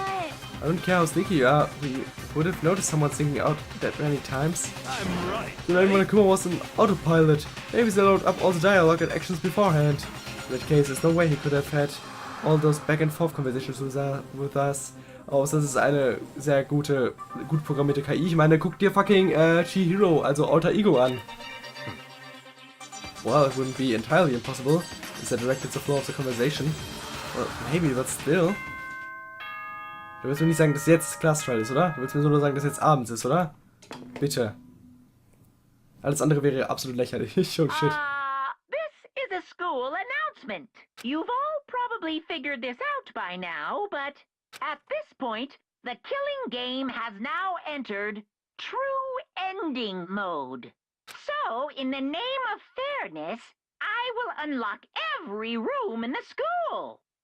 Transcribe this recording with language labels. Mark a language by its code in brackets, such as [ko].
[en] I don't care how sneaky you are, we would have noticed someone sneaking out that many times. I'm right. You know, Monokuma was an autopilot. Maybe they loaded up all the dialogue and actions beforehand. In that case, there's no way he could have had all those back and forth conversations with us. [de] Außer es ist eine sehr gut programmierte KI. Ich meine, guck dir fucking Chihiro, also Alter Ego an. [en] well, it wouldn't be entirely impossible, as that directed the flow of the conversation. Well, maybe, but still. [de] Du willst mir nicht sagen, dass jetzt Class Trial ist, oder? Du willst mir nur sagen, dass jetzt abends ist, oder? Bitte. Alles andere wäre absolut lächerlich. [en] Oh shit. This is a school announcement. You've all probably figured this out by now, but at this point, the killing game has now entered true ending mode. So, in the name of fairness, I will unlock every room in the school.